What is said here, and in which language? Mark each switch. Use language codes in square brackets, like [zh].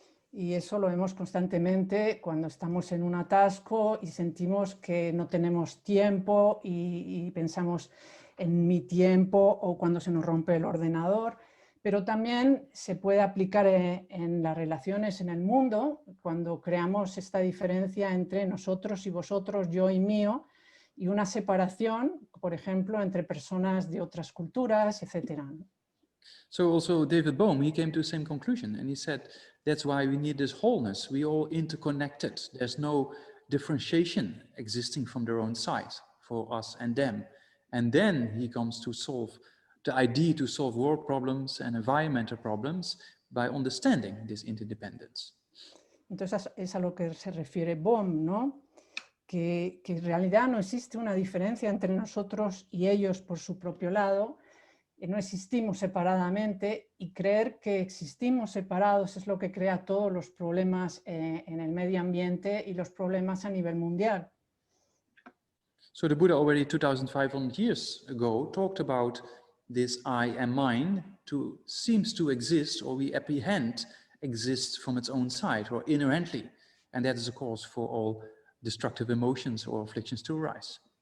[es] Y eso lo vemos constantemente cuando estamos en un atasco y sentimos que no tenemos tiempo y pensamos en mi tiempo o cuando se nos rompe el ordenador. pero también se puede aplicar en las relaciones en el mundo, cuando creamos esta diferencia entre nosotros y vosotros, yo y mío, y una separación, por ejemplo, entre personas de otras culturas, etc. [en] So also David Bohm, he came to the same conclusion, and he said, that's why we need this wholeness. We all interconnected. There's no differentiation existing from their own side for us and them. And then he comes to solve the idea to solve world problems and environmental problems by understanding this interdependence. [es] Entonces es a lo que se refiere Bohm, ¿no? Que en realidad no existe una diferencia entre nosotros y ellos por su propio lado, no existimos separadamente, y creer que existimos separados es lo que crea todos los problemas en el medio ambiente y los problemas a nivel mundial. [en] So the Buddha already 2,500 years ago talked about this I and mine seems to exist, or we apprehend exists from its own side or inherently, and that is a cause for all destructive emotions or afflictions to arise.